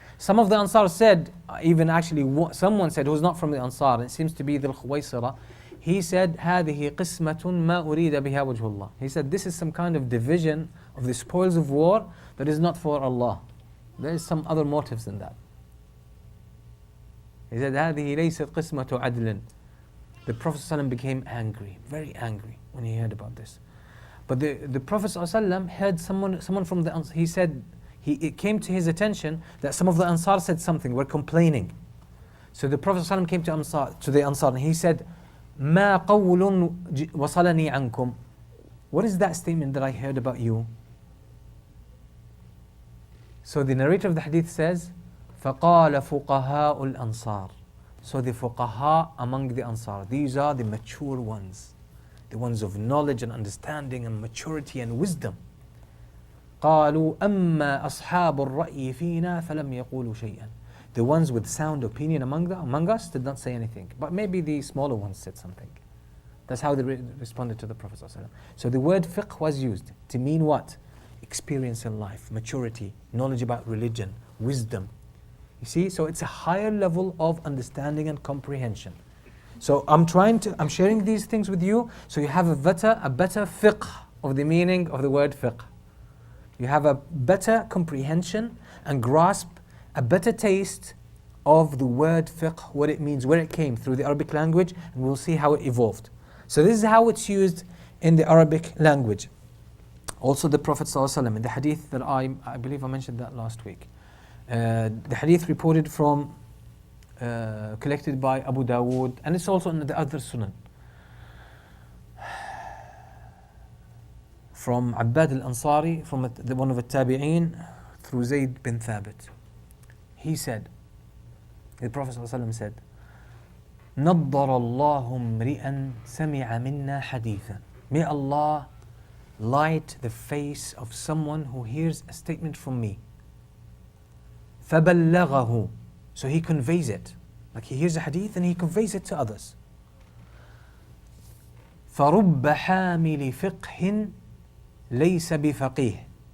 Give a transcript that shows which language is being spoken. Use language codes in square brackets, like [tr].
[en] Some of the Ansar said, even actually someone said who was not from the Ansar, and it seems to be the Khuwaysira, he said, [ar] هذه قسمة ما أريد بها وجه الله. [en] He said, this is some kind of division of the spoils of war that is not for Allah. There is some other motives in that. He said, [ar] هذه ليست قسمة عدل. [en] The Prophet ﷺ became angry, very angry when he heard about this. But the Prophet ﷺ heard someone from the Ansar, he said, it came to his attention that some of the Ansar said something, were complaining. So the Prophet ﷺ came to the Ansar and he said, [ar] مَا قَوْلٌ وَصَلَنِي عَنْكُمْ. [en] What is that statement that I heard about you? So the narrator of the hadith says, [ar] فَقَالَ فُقَهَاءُ الْأَنصَارِ. [en] So the fuqaha among the Ansar, these are the mature ones, the ones of knowledge and understanding and maturity and wisdom. [ar] قالوا أما أصحاب الرأي فينا فلم يقولوا شيئا. [en] The ones with sound opinion among us did not say anything. But maybe the smaller ones said something. That's how they responded to the Prophet ﷺ. So the word fiqh was used to mean what? Experience in life, maturity, knowledge about religion, wisdom. You see, so it's a higher level of understanding and comprehension. So I'm sharing these things with you so you have a better fiqh of the meaning of the word fiqh. You have a better comprehension and grasp, a better taste of the word fiqh, what it means, where it came through the Arabic language, and we'll see how it evolved. So this is how it's used in the Arabic language. Also the Prophet ﷺ, in the hadith that I believe I mentioned that last week. The hadith reported from, collected by Abu Dawood, and it's also in the other Sunan. From Abbad al-Ansari, from one of the Tabi'een, through Zayd bin Thabit. He said, the Prophet ﷺ said, [ar] نَضَّرَ اللَّهُ امْرِئًا سَمِعَ مِنَّا حَدِيثًا. [en] May Allah light the face of someone who hears a statement from me. فَبَلَّغَهُ. So he conveys it. Like he hears a hadith and he conveys it to others. [ar] فَرُبَّ حَامِلِ فِقْهٍ لَيْسَ بِفَقِيهٍ.